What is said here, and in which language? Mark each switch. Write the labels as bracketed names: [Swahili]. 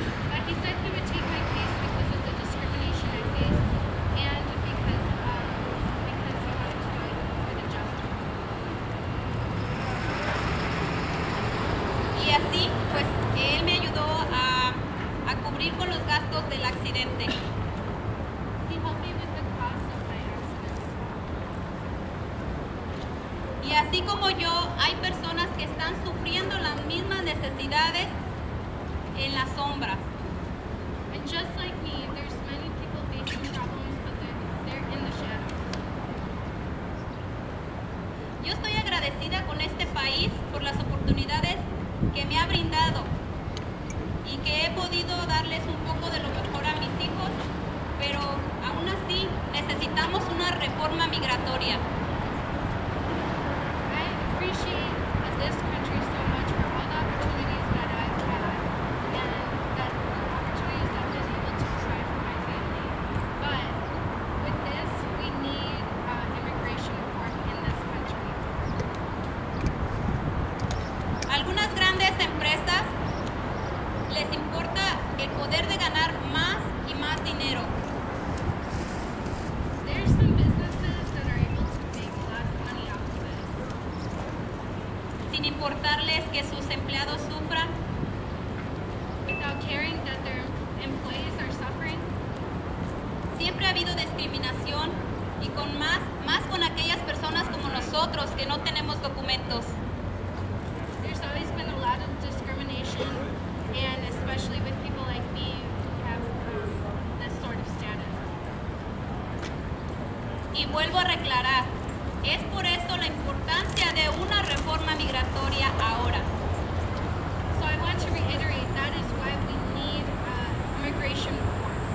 [English] But he said he would take my case because of the discrimination I faced and because he wanted to do it for the justice. [Spanish] Y así, pues, él me ayudó a cubrir con los gastos del accidente. [English] He helped me with the cost of my accident. [Spanish] Y así como yo, hay personas que están sufriendo las mismas necesidades en la sombra. [English] And just like me, there's many people facing problems, but they're in the shadows. [Spanish] Yo estoy agradecida con este país por las oportunidades que me ha brindado y que he podido darles un poco de lo mejor a mis hijos, pero aún así necesitamos una reforma migratoria. [English] I appreciate this country so much for all the opportunities that I've had and that opportunities that I've been able to provide for my family. But with this, we need immigration reform in this country. [Spanish] Algunas grandes empresas les importa el poder de ganar más y más dinero. [English] There's some businesses that are able to make a lot of money off of it. [Spanish] Sin importarles que sus empleados sufran. [English] Without caring that their employees are suffering. [Spanish] Siempre ha habido discriminación y más con aquellas personas como nosotros que no tenemos documentos. [English] There's always been a lot of discrimination, and especially with people like me who have this sort of status. [Spanish] Y vuelvo a reclarar, es por esto la importancia de una reforma migratoria ahora. [English] So I want to reiterate, that is why we need immigration reform.